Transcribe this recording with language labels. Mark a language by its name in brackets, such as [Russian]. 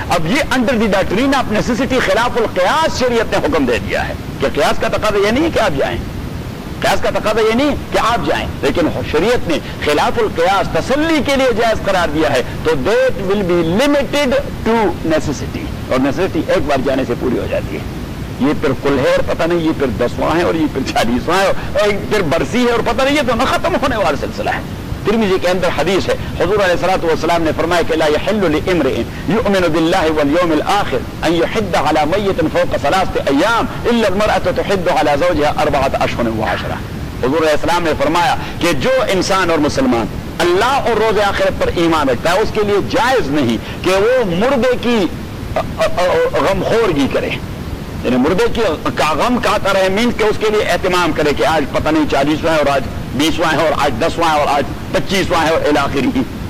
[Urdu] اب یہ [English] under the doctrine of necessity [Urdu] خلاف القیاس شریعت نے حکم دے دیا ہے کہ قیاس کا تقاضا یہ نہیں کہ آپ جائیں, قیاس کا تقاضا یہ نہیں کہ آپ جائیں, لیکن شریعت نے خلاف القیاس تسلی کے لیے جائز قرار دیا ہے تو [English] that will be limited to necessity, [Urdu] اور نیسیسٹی ایک بار جانے سے پوری ہو جاتی ہے. یہ پھر کل ہے اور پتہ نہیں یہ پھر دسواں ہے اور یہ پھر چالیسواں ہے اور پھر برسی ہے اور پتہ نہیں یہ تو نہ ختم ہونے والا سلسلہ ہے. ترمذی کے اندر حدیث ہے حضور علیہ الصلوۃ والسلام نے فرمایا کہ [Arabic] لا يحل لامرئ يؤمن بالله واليوم الاخر ان يحد على ميت فوق ثلاثه ايام الا المراه تحد على زوجها اربعه اشهر وعشرة. [Urdu] حضور علیہ السلام نے فرمایا کہ جو انسان اور مسلمان اللہ اور روز آخرت پر ایمان رکھتا ہے اس کے لیے جائز نہیں کہ وہ مردے کی غمخورگی کرے, یعنی مردے کی کاغم کہتا رہے, مینس کہ اس کے لیے اہتمام کرے کہ آج پتہ نہیں چالیسواں ہے اور آج بیسواں ہے اور آج دسواں ہے اور آج پچیسواں ہے اور الاخری.